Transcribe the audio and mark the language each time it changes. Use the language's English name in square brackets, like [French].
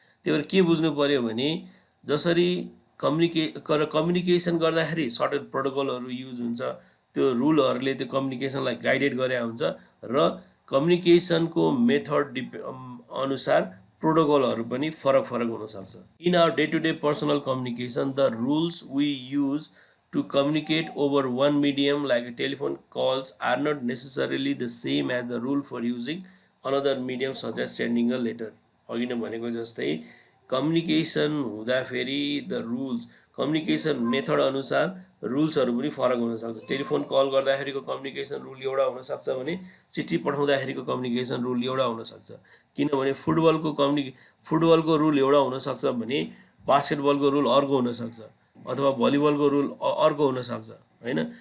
[Nepali] त्यही भएर के बुझ्नु पऱ्यो भने जसरी कम्युनिकेसन गर्दाखेरि सर्टेन प्रोटोकलहरू युज हुन्छ, त्यो रुलहरूले त्यो कम्युनिकेसनलाई गाइडेड गरे हुन्छ र कम्युनिकेसनको मेथड अनुसार प्रोटोकलहरू पनि फरक फरक हुनसक्छ। [English] In our day to day personal communication the rules we use to communicate over one medium like telephone calls are not necessarily the same as the rule for using another medium such as sending a letter. [Nepali] अघि नै भनेको जस्तै communication हुँदाखेरि [English] the rules, [Nepali] communication method अनुसार रुल्सहरू पनि फरक हुनसक्छ। टेलिफोन कल गर्दाखेरिको कम्युनिकेसन रुल एउटा हुनसक्छ भने चिठी पठाउँदाखेरिको कम्युनिकेसन रुल एउटा हुनसक्छ। किनभने फुटबलको रुल एउटा हुनसक्छ भने बास्केटबलको रुल अर्को हुनसक्छ, अथवा भलिबलको रुल अर्को हुनसक्छ होइन।